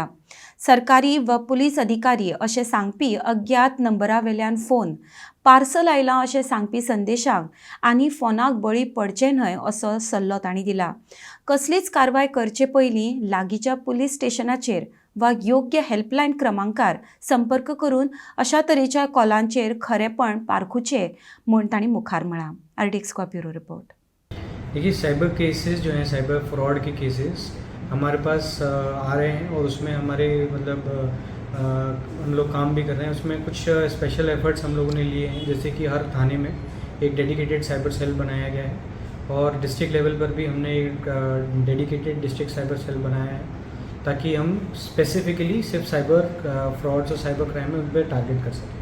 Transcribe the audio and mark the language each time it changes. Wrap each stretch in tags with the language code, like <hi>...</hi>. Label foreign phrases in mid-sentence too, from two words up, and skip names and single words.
<kok>सरकारी व पुलीस अधिकारी अशें सांगपी अज्ञात नंबरावेल्यान फोन, पार्सल आयलां अशें सांगपी संदेशाक आनी फोनाक बळी पडचे न्हय असो सल्लो तांणी दिला। कसलीच कारवाय करचे पयलीं लागींच्या पुलीस स्टेशनाचेर वा योग्य हेल्पलायन क्रमांकार संपर्क करून अशा तरेच्या कॉलांचेर खरेपण पारखुचे म्हूण तांणी मुखार म्हळां।</kok> <hi>आर्टिक्स का</hi> <en>bureau report.</en> <hi>देखिए,</hi> <en>cyber cases</en> <hi>जो हैं,</hi> <en>cyber fraud</en> <hi>के केसेस हमारे पास आ रहे हैं और उसमें हमारे हम लोग काम भी कर रहे हैं। उसमें कुछ</hi> <en>special efforts</en> <hi>हम लोगों ने लिए हैं, जैसे कि हर थाने में एक</hi> <en>dedicated cyber cell</en> <hi>बनाया गया है और</hi> <en>district level</en> <hi>पर भी हमने एक</hi> <en>dedicated district cyber cell</en> <hi>बनाया है, ताकि हम स्पेसिफिकली सिर्फ</hi> <en>cyber frauds</en> <hi>और</hi> <en>cyber crime</en> <hi>में उन पर टारगेट कर सकें।</hi>